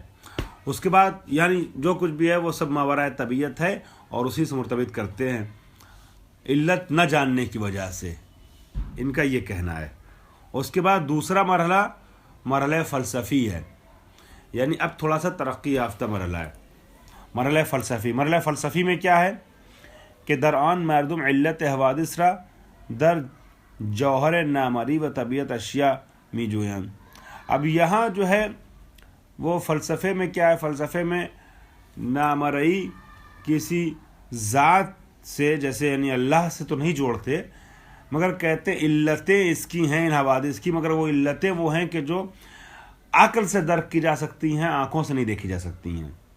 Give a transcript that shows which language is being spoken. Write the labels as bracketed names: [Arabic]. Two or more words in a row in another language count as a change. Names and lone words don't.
[Urdu] اس کے بعد یعنی جو کچھ بھی ہے وہ سب ماورائے طبیعت ہے اور اسی سے مرتبط کرتے ہیں علت نہ جاننے کی وجہ سے، ان کا یہ کہنا ہے. اس کے بعد دوسرا مرحلہ مرحلہ فلسفی ہے، یعنی اب تھوڑا سا ترقی یافتہ مرحلہ ہے. مرحلہ فلسفی. مرحلہ فلسفی میں کیا ہے کہ [Persian] در آن مردم علت حوادث را در جوہر نامری و طبیعت اشیاء می جویند. [Urdu] اب یہاں جو ہے وہ فلسفے میں کیا ہے؟ فلسفے میں نامرئی کسی ذات سے، جیسے یعنی اللہ سے تو نہیں جوڑتے، مگر کہتے علتیں اس کی ہیں ان حوادث کی، مگر وہ علتیں وہ ہیں کہ جو عقل سے درک کی جا سکتی ہیں، آنکھوں سے نہیں دیکھی جا سکتی ہیں.